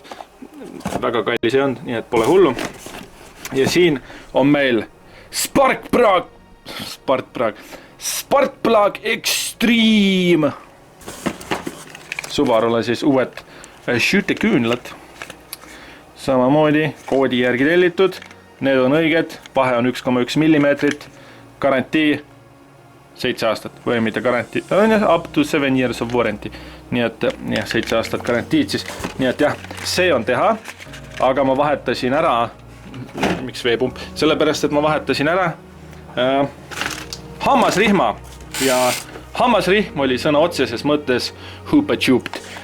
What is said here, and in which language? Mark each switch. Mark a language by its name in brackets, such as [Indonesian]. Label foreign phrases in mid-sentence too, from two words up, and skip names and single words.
[Estonian] Väga kallis ei olnud, nii et pole hullu. Ja siin on meil Sparkplug Extreme. Subarule siis uued šüüteküünlad. Samamoodi koodi järgi tellitud. Need on õiged, vahe on 1,1 millimeetrit. Garantii 7 aastat või mitte garantii, [English] up to 7 years of warranty. [Estonian] Nii et jah, 7 aastat garantiid siis. Nii et jah, see on teha, aga ma vahetasin ära, miks veepump? Sellepärast, et ma vahetasin ära hammasrihma ja hammasrihm oli sõna otseses mõttes hoopa-tubed.